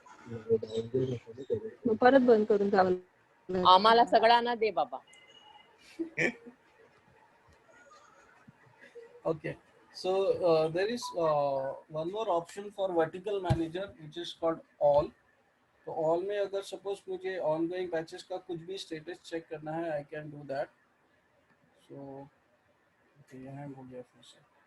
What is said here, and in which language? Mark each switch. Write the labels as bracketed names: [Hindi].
[Marathi] मग परत बंद करून जावं लागेल. आम्हाला सगळ्यांना दे बाबा. [English] Okay. So there is one more option for vertical manager which is called all. [Hindi] तो all में अगर suppose मुझे ongoing batches का कुछ भी status check करना है, [English] I can do that. So okay, [Hindi] ये hang हो गया फिर से.